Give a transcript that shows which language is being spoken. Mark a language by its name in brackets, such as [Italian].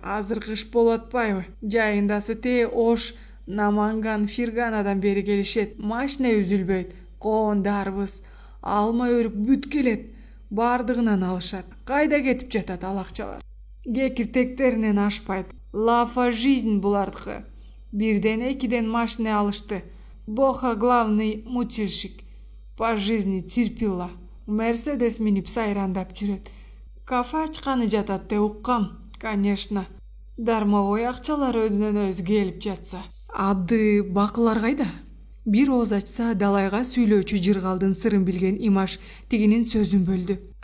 [Kyrgyz] Азыр кыш болуп атпайбы? Жайындасы те Ош, Наманган, Ферганадан бери келишет. Машина үзүлбөйт. Коон дарбыз, алма өрүк бүт келет. Бардыгынан алышат. Кайда кетип жатат ал акчалар? Кекиртектеринен ашпайт. [Russian] Лафа жизнь [Kyrgyz] булардыкы. Бирден экиден машина алышты. [Russian] Боха главный мутильщик. По жизни терпила. [Kyrgyz] Мерседес минип сайрандап жүрөт. Кафе ачканы жатат деп уккам. Конечно. Дармовой акчалар өзүнөн өзү келип жатса. Абды бакылар кайда? Бир ооз ачса далайга сүйлөөчү Жыргалдын сырын билген Имаш тигинин сөзүн бөлдү.